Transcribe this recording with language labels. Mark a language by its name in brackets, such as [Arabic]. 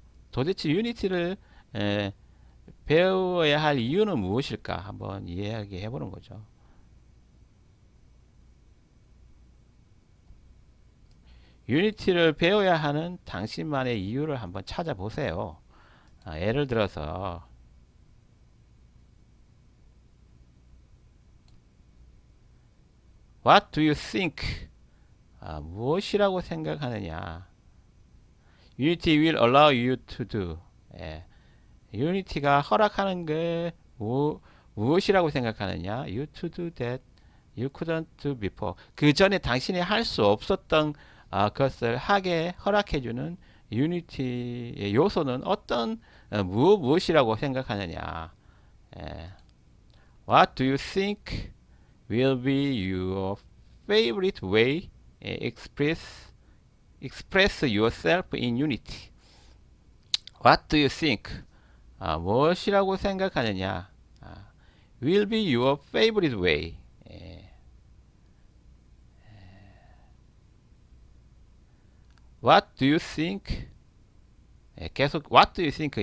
[Korean] 도대체 유니티를 배워야 할 이유는 무엇일까? 한번 이야기해 보는 거죠. 유니티를 배워야 하는 당신만의 이유를 한번 찾아보세요. 예를 들어서 [English] What do you think? [Korean] 무엇이라고 생각하느냐? [English] Unity will allow you to do. [Korean] 유니티가 허락하는 게 무엇이라고 생각하느냐? [English] You to do that you couldn't do before. [Korean] 그 전에 당신이 할 수 없었던 것을 하게 허락해주는 유니티의 요소는 어떤 무엇이라고 생각하느냐? [English] What do you think will be your favorite way express yourself in Unity? What do you think? [Korean] 무엇이라고 생각하느냐? [English] Will be your favorite way. What do you think? [Korean] 계속 [English] What do you think?